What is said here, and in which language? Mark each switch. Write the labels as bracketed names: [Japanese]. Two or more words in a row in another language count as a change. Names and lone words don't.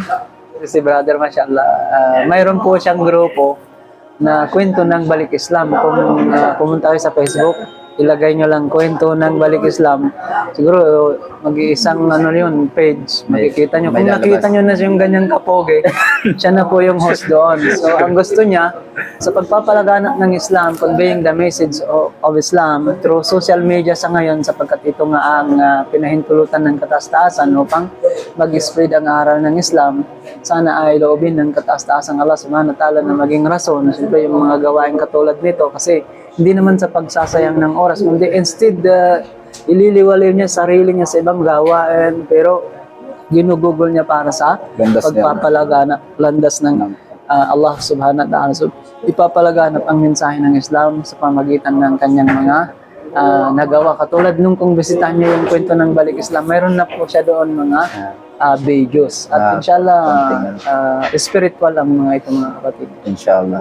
[Filipino] Si brother, mashallah, mayroon po siyang grupo na kwento ng Balik Islam. Kung pumunta kayo sa Facebook, ilagay nyo lang kwento ng Balik Islam. Siguro mag-iisang yun, page. Makikita nyo. Kung nakita nyo na yung ganyang kapoge, siya na po yung host doon. So ang gusto niya, sa pagpapalaganap ng Islam, [English] conveying the message of Islam through social media [Filipino] sa ngayon, sapagkat ito nga ang pinahintulutan ng kataas-taasan upang mag-spread ang aral ng Islam. Sana ay loobin ng kataas-taasang Allah [Arabic] سبحانه وتعالى [Filipino] na maging rason. Siyempre yung mga gawain katulad nito kasi hindi naman sa pagsasayang ng oras, kundi instead ililiwaliw niya sarili niya sa ibang gawain, pero ginugugol niya para sa pagpapalaganap, landas ng Allah [Arabic] سبحانه وتعالى. [Filipino] So, ipapalaganap ang mensahe ng Islam sa pamagitan ng kanyang mga nagawa. Katulad nung kung bisitahin niyo yung kwento ng Balik Islam, mayroon na po siya doon mga videos. At inshallah, spiritual ang mga ito mga kapatid. Inshallah.